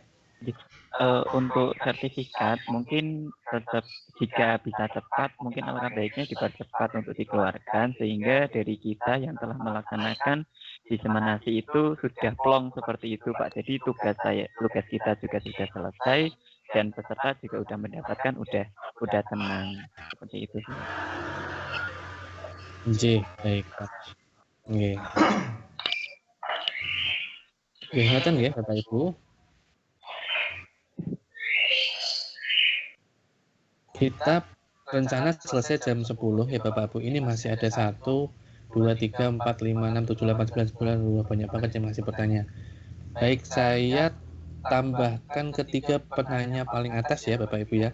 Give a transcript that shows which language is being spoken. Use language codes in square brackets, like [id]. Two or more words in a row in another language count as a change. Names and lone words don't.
[id] Untuk sertifikat mungkin tetap jika bisa cepat mungkin alangkah baiknya dipercepat untuk dikeluarkan sehingga dari kita yang telah melaksanakan diseminasi itu sudah plong seperti itu Pak. Jadi tugas kita juga sudah selesai dan peserta juga sudah mendapatkan udah tenang seperti itu sih. Nggih, baik Pak. Nggih. [jv] Nggih ngoten nggih Bapak Ibu. [id] Kita rencana selesai jam 10 ya Bapak Ibu. Ini masih ada 1, 2, 3, 4, 5, 6, 7, 8, 9, 10 banyak banget yang masih bertanya. Baik, saya tambahkan ketiga penanya paling atas ya Bapak Ibu ya.